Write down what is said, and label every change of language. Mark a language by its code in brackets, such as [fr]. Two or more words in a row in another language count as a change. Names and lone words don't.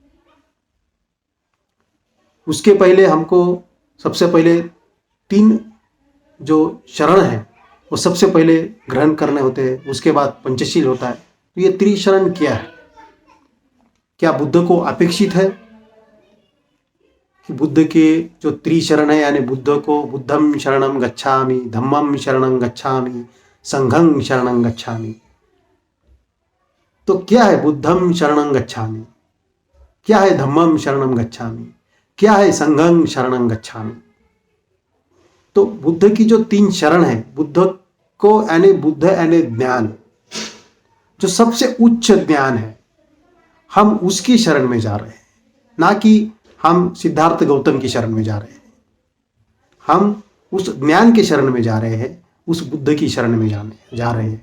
[hi] उसके पहले हमको सबसे पहले 3 जो शरण है वो सबसे पहले ग्रहण करने होते हैं, उसके बाद पंचशील होता है। तो ये त्रिशरण क्या है? क्या बुद्ध को अपेक्षित है कि बुद्ध के जो त्रिशरण है, यानी बुद्ध को [pi] बुद्धम शरणम गच्छामि, धम्मम शरणम गच्छामि, संघं शरणं गच्छामि। [hi] तो क्या है [pi] बुद्धम शरणं गच्छामि, [hi] क्या है [pi] धम्मम शरणं गच्छामि, [hi] क्या है [pi] संघं शरणं गच्छामि? [hi] तो बुद्ध की जो 3 शरण है, बुद्ध को यानी बुद्ध यानी ज्ञान, जो सबसे उच्च ज्ञान है, हम उसकी शरण में जा रहे हैं, ना कि हम सिद्धार्थ गौतम की शरण में जा रहे हैं। हम उस ज्ञान के शरण में जा रहे हैं, उस बुद्ध की शरण में जा रहे हैं।